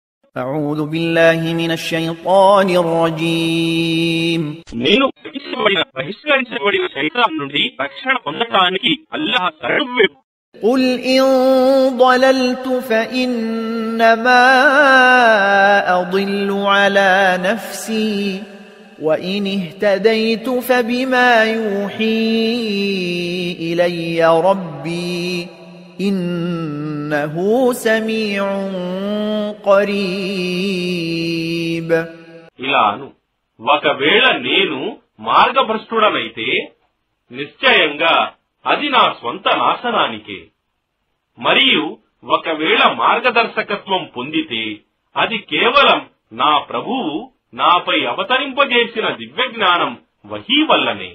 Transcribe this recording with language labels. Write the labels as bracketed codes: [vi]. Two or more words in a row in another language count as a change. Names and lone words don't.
[ar] أعوذ بالله من الشيطان الرجيم [te] నేను బహిష్కరించబడిన శైతాన్ నుండి రక్షణ పొందటానికి అల్లాహ్ శరణు. [ar] قل إن ضللت فإنما أضل على نفسي وإن اهتديت فبما يوحي إلي ربي إنه سميع قريب. [te] ఇలాను ఒకవేళ నేను మార్గభ్రష్టుడనైతే నిశ్చయంగా అది నా స్వంత నాశనానికే. మరియు ఒకవేళ మార్గదర్శకత్వం పొందితే అది కేవలం నా ప్రభువు నాపై అవతరింపజేసిన దివ్యజ్ఞానం వహీ వల్లనే.